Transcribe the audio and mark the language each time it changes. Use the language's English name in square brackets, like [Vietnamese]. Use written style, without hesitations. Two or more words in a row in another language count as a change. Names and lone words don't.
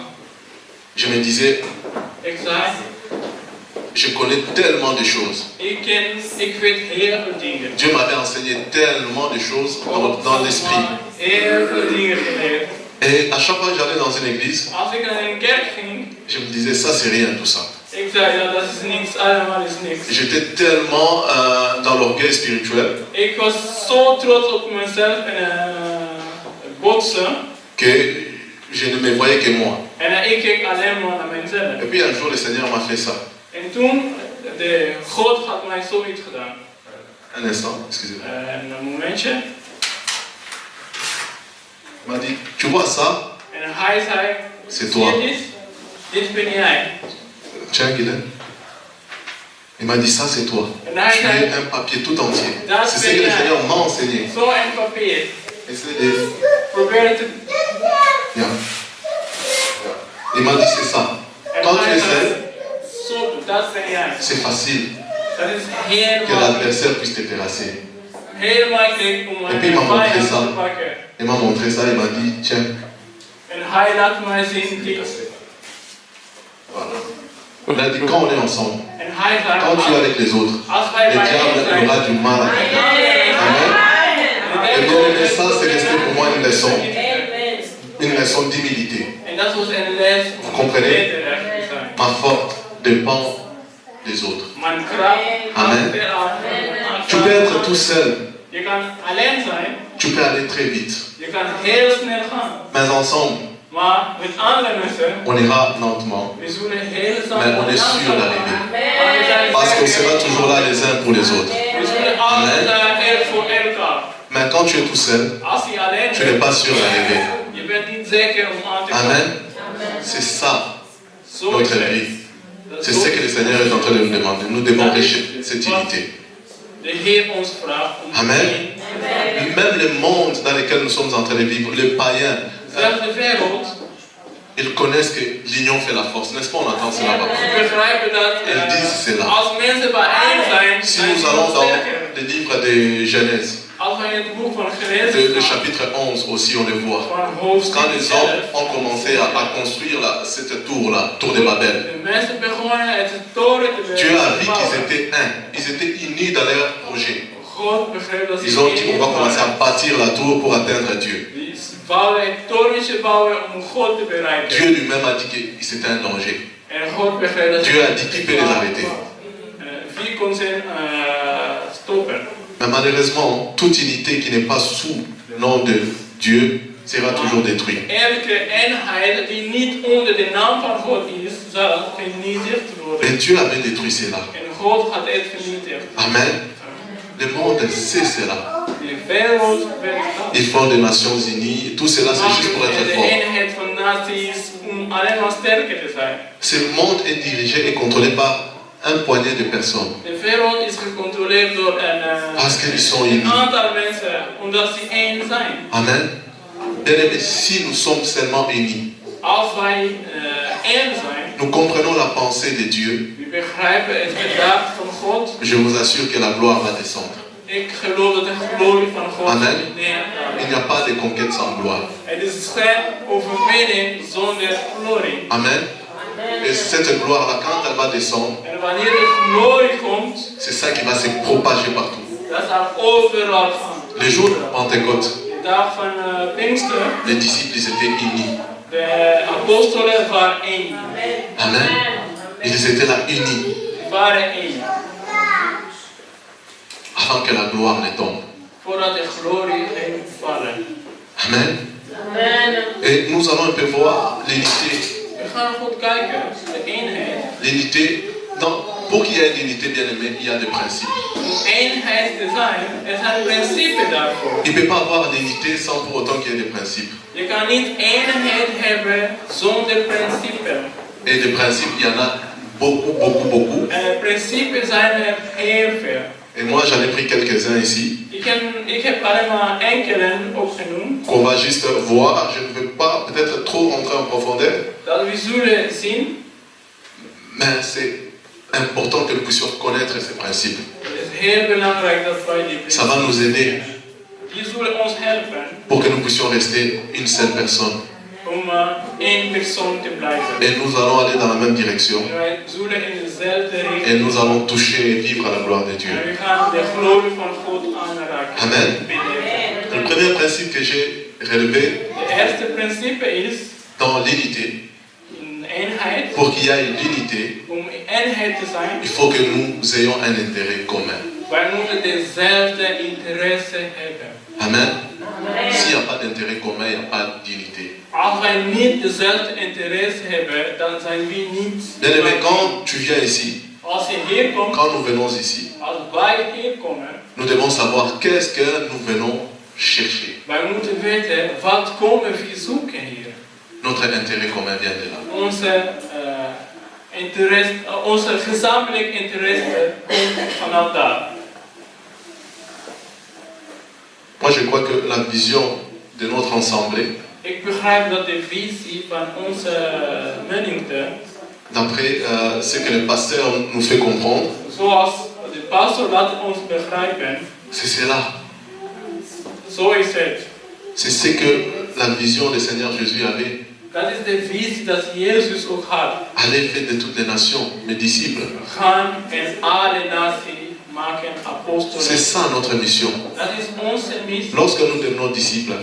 [French] Je me disais, [Dutch] Ik zei, [French] je connais tellement de choses. [Dutch] ik weet heel veel dingen. [French] Dieu m'avait enseigné tellement de choses dans l'esprit. [Dutch] Heel veel dingen geleerd. [French] Et à chaque fois que j'allais dans une église, [Dutch] Als ik naar een kerk ging, [French] je me disais, ça c'est rien tout ça. [Dutch] ik zei, ja, dat is niks, allemaal is niks. [French] J'étais tellement dans l'orgueil spirituel [Dutch] Ik was zo trots op mezelf en botsen. [French] que je ne me voyais que moi. [Dutch] En ik keek alleen maar naar mezelf. [French] Et puis un jour, le Seigneur m'a fait ça. [Dutch] En toen, God had mij zoiets gedaan. [French] Un instant, excusez-moi. [Dutch] Een momentje. [French] Il m'a dit, tu vois ça? [Dutch] En hij zei, [French] C'est [Dutch] zie [French] toi. [Dutch] je dit ben jij. [French] Tiens, Guylaine. Il m'a dit, ça c'est toi. [Dutch] En hij [French] Tu [Dutch] zei, [French] es un papier tout entier. [Dutch] Dat [French] C'est ce [Dutch] ben [French] que le [Dutch] jij. [French] Seigneur m'a enseigné. [Dutch] Zo een papier. [French] Essaye de... [Dutch] Probeer te... [French] Viens. Il m'a dit, c'est ça. [Dutch] En [French] Quand tu [Dutch] hij [French] es [Dutch] zei, [French] seul, [Dutch] zo, dat ben jij. [French] c'est facile [Dutch] Dat is [French] que [Dutch] heel makkelijk. [French] l'adversaire puisse te terrasser. [Dutch] Heel makkelijk om [French] En puis, il m'a [Dutch] een [French] montré [Dutch] vijand [French] ça. [Dutch] te pakken. [French] Il m'a montré ça, il m'a dit, tiens, [Dutch] En hij laat mij zien dit. [French] voilà. Il a dit, quand on est ensemble, [Dutch] En hij zei, [French] quand tu es avec les autres, [Dutch] als wij [French] le diable [Dutch] bijeen zijn, [French] aura du mal avec toi. Amen. Et bien aimé, ça c'est resté pour moi une leçon d'humilité. [Dutch] En dat was een les om [French] Comprenez? [Dutch] nederig te zijn. [French] Ma force dépend des autres. [Dutch] Mijn kracht [French] Amen. [Dutch] hangt eraan. [French] Tu peux être tout seul, [Dutch] Je kan alleen zijn, [French] tu peux aller très vite, [Dutch] je kan heel snel gaan. [French] mais ensemble, [Dutch] Maar met andere mensen, [French] on ira lentement, [Dutch] we zullen heel [French] mais on est sûr d'arriver. Parce qu'on sera toujours là les uns pour les autres. [Dutch] We zullen altijd er voor elkaar. [French] Mais quand tu es tout seul, [Dutch] Als je alleen [French] tu n'es pas sûr d'arriver. [Dutch] je bent niet zeker om aan te komen. [French] Amen. C'est ça [Dutch] Zo is [French] notre [Dutch] het. [French] vie. C'est ce que le Seigneur est en train de nous demander. Nous devons prêcher cette unité. [Dutch] De Heer ons vraagt om [French] Amen. [Dutch] één. [French] Même le monde dans lequel nous sommes en train de vivre, les païens, [Dutch] Zelfs de wereld, [French] ils connaissent que l'union fait la force. N'est-ce pas? On entend cela [Dutch] we [French] parfois. [Dutch] begrijpen dat [French] Elles disent cela. [Dutch] als mensen bijeen zijn, [French] Si [Dutch] zijn [French] nous [Dutch] ze [French] allons dans [Dutch] sterker. [French] le livre de Genèse, [Dutch] Als wij in het boek van [French] le [Dutch] Genesis [French] chapitre 11 aussi, on le voit. [Dutch] van hoofdstuk [French] Quand les hommes [Dutch] 11, [French] ont commencé à construire cette tour-là, tour de Babel, [Dutch] de mensen begonnen het toren te [French] Dieu a vu qu'ils [Dutch] bouwen. [French] étaient un. Ils étaient unis dans leur projet. [Dutch] God begreep dat [French] Ils [Dutch] ze [French] ont dit on va [Dutch] één [French] commencer [Dutch] waren. [French] à bâtir la tour pour atteindre Dieu. [Dutch] Die bouwen het torentje bouwen om God te bereiken. [French] Dieu lui-même a dit que c'était un danger. [Dutch] En God begreep dat [French] Dieu a dit qu'il peut les arrêter. [Dutch] Wie kon ze stoppen? [French] Mais malheureusement, toute unité qui n'est pas sous le nom de Dieu sera toujours détruite. [Dutch] Elke eenheid die niet onder de naam van God is, zal vernietigd worden. [French] Et Dieu avait détruit cela. [Dutch] En God had het vernietigd. [French] Amen. Le monde sait cela. [Dutch] De wereld werkt dat. [French] Ils font des Nations Unies. Tout cela, c'est juste pour être [Dutch] De [French] fort. [Dutch] eenheid van naties om alleen maar sterker te zijn. [French] Ce monde est dirigé et contrôlé par un poignet de personnes. [Dutch] De wereld is gecontroleerd door [French] Parce qu'ils sont unis. [Dutch] een aantal mensen, omdat ze één zijn. [French] Amen. Bien-aimés, si nous sommes seulement unis, [Dutch] Als wij één zijn, [French] nous comprenons la pensée de Dieu, [Dutch] we begrijpen het gedacht van God. [French] je vous assure que la gloire va descendre. [Dutch] Ik geloof dat de glorie van God [French] Amen. [Dutch] neerdaalt. [French] Il n'y a pas de conquête sans gloire. [Dutch] Het is geen overwinning zonder glorie. [French] Amen. Et cette gloire-là, quand elle va descendre, [Dutch] En wanneer de glorie komt, [French] c'est ça qui va se propager partout. [Dutch] dat zal overal gaan. [French] Le jour de Pentecôte, [Dutch] De dag van Pinkster, [French] les disciples ils étaient unis. [Dutch] de apostelen waren één. [French] Amen. Ils étaient là unis [Dutch] Ze waren één. [French] avant que la gloire ne tombe. [Dutch] Voordat de glorie ging vallen. [French] Amen. Et nous allons un peu voir l'unité. [Dutch] We gaan goed kijken, de eenheid. [French] L'unité dans Pour qu'il y ait une unité bien aimée, il y a des principes. [Dutch] Eenheid te zijn, zijn principes daarvoor. [French] Il ne peut pas avoir l'unité sans pour autant qu'il y ait des principes. [Dutch] Je kan niet eenheid hebben zonder principes. [French] Et des principes, il y en a beaucoup. [Dutch] En principes zijn er heel veel. [French] Et moi, j'en ai pris quelques-uns ici. [Dutch] Ik heb alleen maar enkele opgenoemd. [French] Qu'on va juste voir. Je ne veux pas peut-être trop rentrer en profondeur. [Dutch] Dat we zullen zien. [French] Mais c'est important que nous puissions connaître ces principes. [Dutch] Het is heel belangrijk dat wij die [French] Ça va nous aider [Dutch] die zullen ons helpen [French] pour que nous puissions rester une seule personne. [Dutch] om één persoon te blijven. [French] Et nous allons aller dans la même direction. [Dutch] En wij zullen in dezelfde richting. [French] Et nous allons toucher et vivre à la gloire de Dieu. [Dutch] En we gaan de glorie van God aanraken. [French] Amen. Le premier principe que j'ai relevé [Dutch] De eerste principe is [French] dans l'unité. [Dutch] in eenheid. [French] Pour qu'il y ait l'unité, [Dutch] Om in eenheid te zijn. [French] il faut que nous ayons un intérêt commun. [Dutch] Wij moeten dezelfde interesse hebben. [French] Amen. S'il n'y a pas d'intérêt commun, il n'y a pas d'unité. [Dutch] Als wij niet dezelfde interesse hebben, dan zijn we niet. [French] Bien aimé, quand tu viens ici, [Dutch] Als je hier komt, [French] quand nous venons ici, [Dutch] als wij hier komen, [French] nous devons savoir qu'est-ce que nous venons chercher. [Dutch] wij moeten weten wat komen we zoeken hier. [French] Notre intérêt commun vient de là. [Dutch] Onze gezamenlijk interesse komt vanuit daar. [French] Moi, je crois que la vision de notre assemblée, [Dutch] Ik begrijp dat de visie van onze menigte, [French] d'après ce que le pasteur nous fait comprendre, [Dutch] zoals de pastor laat ons begrijpen, [French] c'est cela. [Dutch] zo is het. [French] C'est ce que la vision du Seigneur Jésus avait. [Dutch] Dat is de visie dat Jezus ook had. [French] Allez, faites de toutes les nations, mes disciples. [Dutch] Gaan en alle naties maken apostelen. [French] C'est ça notre mission. [Dutch] Dat is onze missie. [French] Lorsque nous devenons disciples,